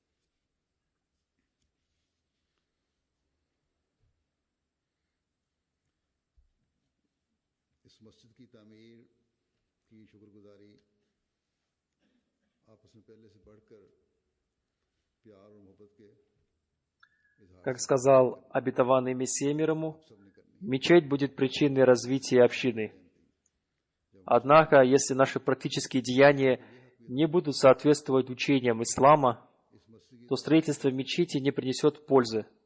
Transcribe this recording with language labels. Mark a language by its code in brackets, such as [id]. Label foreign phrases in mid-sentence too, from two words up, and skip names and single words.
[ur] اس مسجد کی تعمیر کی شکرگزاری آپس میں پہلے سے بڑھ کر پیار اور محبت کے, [ru] как сказал обетованный Мессия мир ему, мечеть будет причиной развития общины. Однако, если наши практические деяния не будут соответствовать учениям ислама, то строительство мечети не принесет пользы.